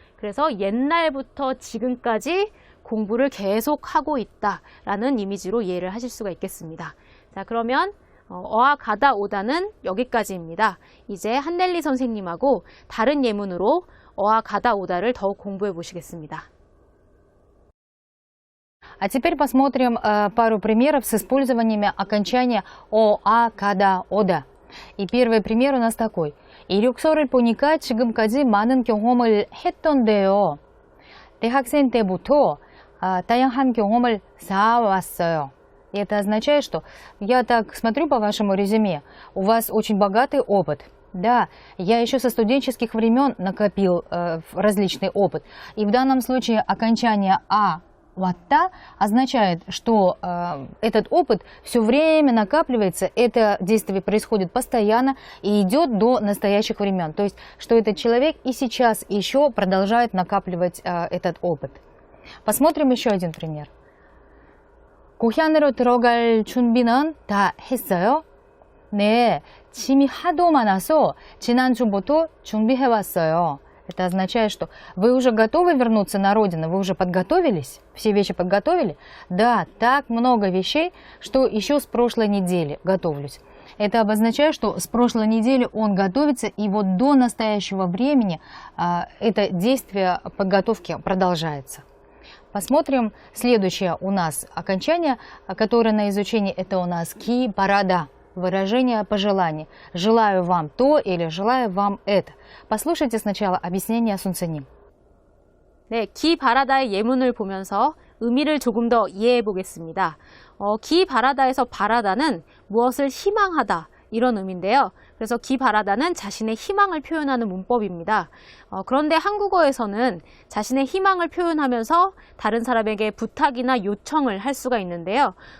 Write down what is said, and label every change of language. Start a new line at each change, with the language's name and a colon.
Korean: 그래서 옛날부터 지금까지 공부를 계속 하고 있다라는 이미지로 이해를 하실 수가 있겠습니다. 자, 그러면 어와 가다 오다는 여기까지입니다. 이제 한넬리 선생님하고 다른 예문으로 어와 가다 오다를 더욱 공부해 보시겠습니다.
Russian: А теперь посмотрим пару примеров с использованиями окончания о, а, када, о다. 이 первый пример у нас такой.
Korean: 이력서를 보니까 지금까지 많은 경험을 했던데요. 대학생 때부터 다양한 경험을 쌓아왔어요.
Russian: И это означает, что я так смотрю по вашему резюме, у вас очень богатый опыт. Да, я еще со студенческих времен накопил различный опыт. И в данном случае окончание «а» «ватта» означает, что этот опыт все время накапливается, это действие происходит постоянно и идет до настоящих времен. То есть, что этот человек и сейчас еще продолжает накапливать этот опыт. посмотрим еще один пример.
Korean: 고향으로 들어갈 준비는 다 했어요? 네, 짐이 하도 많아서 지난주부터 준비해왔어요.
Russian: Это означает, что вы уже готовы вернуться на родину, вы уже подготовились, все вещи подготовили? Да, так много вещей, что еще с прошлой недели готовлюсь. Это обозначает, что с прошлой недели он готовится, и вот до настоящего времени это действие подготовки продолжается. Посмотрим следующее у нас окончание, которое на изучении, это у нас ки парада. Выражение пожеланий. Желаю вам то или желаю вам это. послушайте сначала объяснение 순서님.
Korean: 네, 기 바라다의 예문을 보면서 의미를 조금 더 이해해 보겠습니다. 기 바라다에서 바라다는 무엇을 희망하다 이런 의미인데요. 그래서 기 바라다는 자신의 희망을 표현하는 문법입니다. 그런데 한국어에서는 자신의 희망을 표현하면서 다른 사람에게 부탁이나 요청을 할 수가 있는데요.